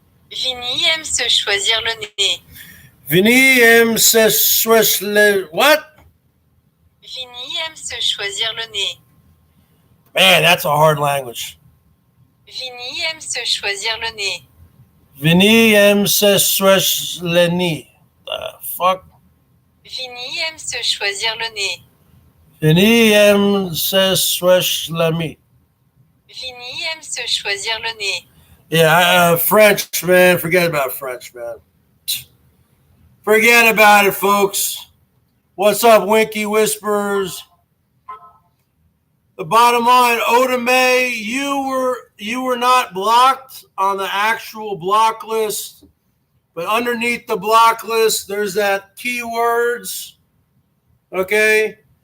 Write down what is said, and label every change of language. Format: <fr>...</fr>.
<fr>Vinny aime se choisir le nez. Vinny aime se choisir le...</fr> <en>What?</en> <fr>Vinny aime se choisir le nez.</fr> <en>Man, that's a hard language.</en> <fr>Vinny aime se choisir le nez. Vinny aime se choisir le nez.</fr> <en>The fuck?</en> <fr>Vinny aime se choisir le nez. Vinny aime se choisir le nez. Vinny aime se choisir le nez.</fr> <en>Yeah, French, man. Forget about French, man. Forget about it, folks. What's up, Winky Whispers? The bottom line, Oda May, you were not blocked on the actual block list, but underneath the block list, there's that keywords, okay?</en>